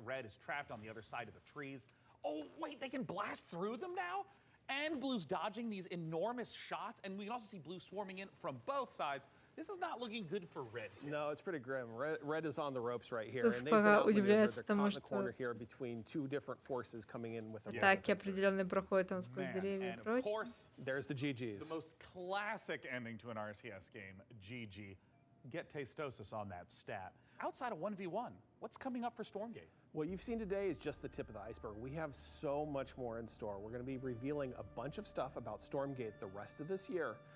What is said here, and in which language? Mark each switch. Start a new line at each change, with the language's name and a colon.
English: Red is trapped on the other side of the trees. Oh, wait, they can blast through them now? And Blue's dodging these enormous shots, and we can also see Blue swarming in from both sides. This is not looking good for Red. No, it's pretty grim. Red is on the ropes right here, and they've been outmaneuvered. They're caught in the corner here between two different forces coming in with a
Russian: атаки определенные проходят там сквозь деревья и прочее.
English: Of course, there's the GGs. The most classic ending to an RTS game, GG. Get Tastosis on that stat. Outside of 1v1, what's coming up for Stormgate? What you've seen today is just the tip of the iceberg. We have so much more in store. We're going to be revealing a bunch of stuff about Stormgate the rest of this year.